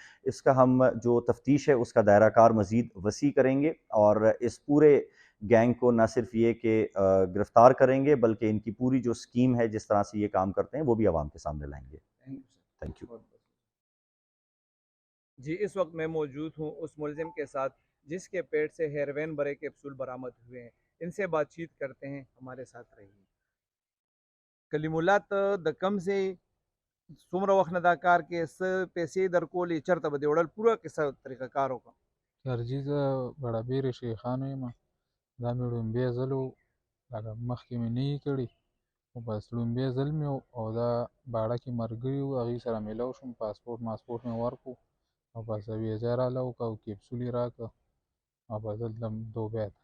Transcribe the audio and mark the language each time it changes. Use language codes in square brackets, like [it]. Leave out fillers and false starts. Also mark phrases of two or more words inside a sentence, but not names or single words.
[ur] اس کا ہم جو تفتیش ہے اس کا دائرہ کار مزید وسیع کریں گے، اور اس پورے گینگ کو نہ صرف یہ کہ گرفتار کریں گے بلکہ ان کی پوری جو اسکیم ہے جس طرح سے یہ کام کرتے ہیں وہ بھی عوام کے سامنے لائیں گے. [en] thank you. [ur] جی اس وقت میں موجود ہوں اس ملزم کے ساتھ جس کے پیٹ سے ہیروین برے کیپسول برآمد ہوئے ہیں. ان سے بات چیت کرتے ہیں، ہمارے ساتھ رہیے. [ps] کلیم اللہ ته د کم ځای څومره وخت نه دا کار کې څه پیسې درکولې، چېرته به دې وړل، پوره کیسه طریقه کار وکړه. کرجي زه بړابېرې شیخانو یم، دا مې لومبی ځل و، لکه مخکې مې نه وي کړي، خو بس لومبی ځل مې و، او دا باړه کې ملګري وو هغوی سره میلاو شوم، پاسپورټ ماسپورټ مې ورکړو او بس ویزه یې راله وکړه او کیپسول یې راکړه او بس دلته دوبۍ ته.